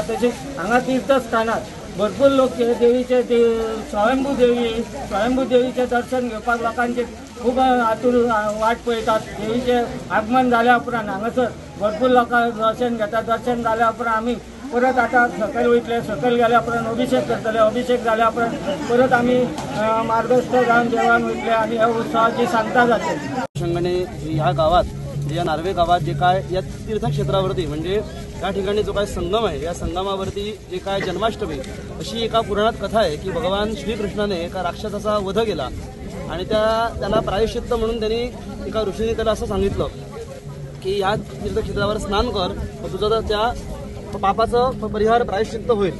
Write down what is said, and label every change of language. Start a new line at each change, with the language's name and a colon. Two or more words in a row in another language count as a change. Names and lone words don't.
Konkani: तशेंच हांगा तीर्थस्थानार भरपूर लोक देवीचे स्वयंभू देवीचे दर्शन घेवपाक लोकांचे खूब हातून वाट पळयतात. देवीचे आगमन जाल्या उपरांत हांगासर भरपूर लोकां दर्शन घेतात. दर्शन जाल्या उपरांत आमी परत आता सकयल वयतले. सकयल गेल्या उपरांत अभिषेक करतले. अभिषेक जाल्या उपरांत परत आमी मार्गस्थ जावन देवळान वयतले आनी ह्या उत्सवाची सांगता जातली.
Marathi: अनुषंगाने ह्या गावात या नार्वे गावात जे काय या तीर्थक्षेत्रावरती म्हणजे त्या ठिकाणी जो काय संगम आहे या संगमावरती जे काय जन्माष्टमी अशी एका पुराणात कथा आहे की भगवान श्रीकृष्णाने एका राक्षसाचा वध केला आणि त्याला प्रायश्चित्त म्हणून त्यांनी एका ऋषीने त्याला असं सांगितलं की या तीर्थक्षेत्रावर स्नान कर मग तुझं त्या पापाचं परिहार प्रायश्चित्त होईल.